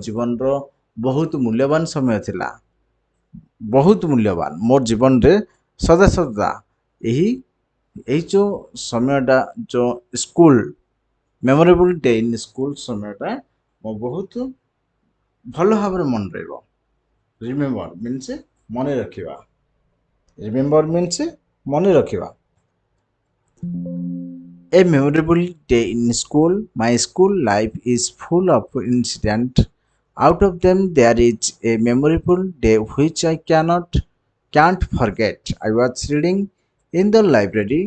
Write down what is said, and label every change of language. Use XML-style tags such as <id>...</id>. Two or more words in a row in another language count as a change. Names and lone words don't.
<or>ଜୀବନର ବହୁତ ମୂଲ୍ୟବାନ ସମୟ ଥିଲା ବହୁତ ମୂଲ୍ୟବାନ ମୋ ଜୀବନରେ ସଦା ଏହି ଯେଉଁ ସମୟଟା ଯେଉଁ ସ୍କୁଲ</or> <en>memorable day in school</en> <or>ସମୟଟା ମୋ ବହୁତ ଭଲ ଭାବରେ ମନେ ରହିବ</or> <en>remember means</en> <or>ମନେ ରଖିବା</or> <en>remember means</en> <or>ମନେ ରଖିବା</or> <en>A memorable day in school. My school life is full of incidents. Out of them, there is a memorable day which I cannot Can't forget, I was reading in the library.</en>